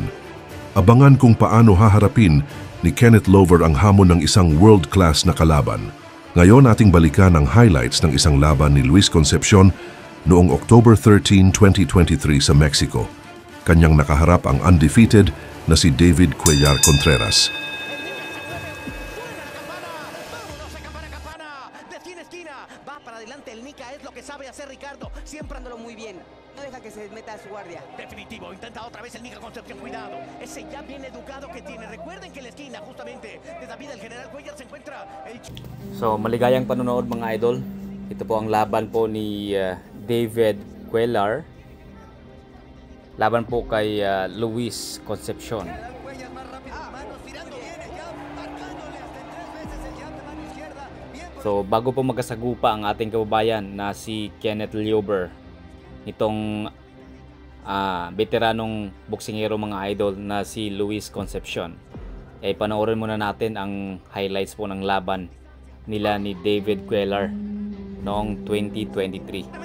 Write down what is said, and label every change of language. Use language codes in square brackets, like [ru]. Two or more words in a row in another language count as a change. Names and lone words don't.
[tl] Abangan kung paano haharapin ni Kenneth Llover ang hamon ng isang world-class na kalaban. Ngayon ating balikan ang highlights ng isang laban ni Luis Concepcion noong October 13, 2023 sa Mexico. Kanyang nakaharap ang undefeated na si David Cuellar Contreras. [es] Va para adelante el Nica, es lo que sabe hacer Ricardo, siembrándolo muy bien. No deja que se meta a su guardia. Definitivo, intenta otra vez el Nica Concepción, cuidado. Ese ya bien educado que tiene. Recuerden que en la esquina, justamente, de David el General Cuellar se encuentra el... [tl] So, maligayang panonood mga idol. Ito po ang laban po ni David Cuellar. Laban po kay Luis Concepcion. So, bago po magkasagupa ang ating kababayan na si Kenneth Llover, itong veteranong boksingero mga idol na si Luis Concepcion, ay panoorin muna natin ang highlights po ng laban nila ni David Cuellar noong 2023.